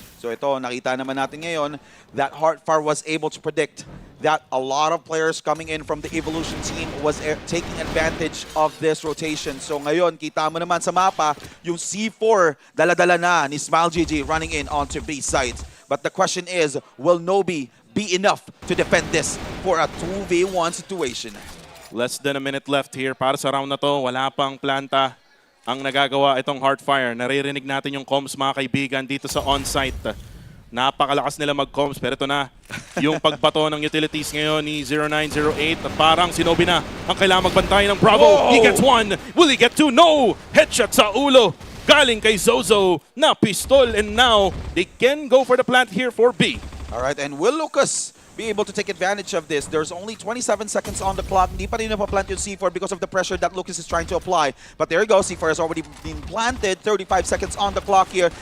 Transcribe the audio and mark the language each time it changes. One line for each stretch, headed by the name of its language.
Filipino: So ito, nakita naman natin ngayon
English: that Heartfire was able to predict that a lot of players coming in from the Evolution team was taking advantage of this rotation.
Filipino: So ngayon, kita mo naman sa mapa, yung C4 dala-dala na ni Smile GG
English: running in onto B site. But the question is, will Nobi be enough to defend this for a 2v1 situation? Less than a minute left here
Filipino: para sa round na to. Wala pang planta ang nagagawa itong Heartfire. Naririnig natin yung comms mga kaibigan dito sa on-site. Napakalakas nila mag-comms pero ito na yung pagbato ng utilities ngayon ni 0908 at parang sinobi na ang kailangan magbantay ng Bravo.
English: He gets one. Will he get two? No! Headshot
Filipino: sa ulo. Galing kay Zozo na
English: pistol and now they can go for the plant here for B. Alright, and will Lucas be able to take advantage of this? There's only 27 seconds on the clock.
Filipino: Hindi pa rin napaplant yung C4
English: because of the pressure that Lucas is trying to apply. But there you go, C4 has already been planted. 35 seconds on the clock here.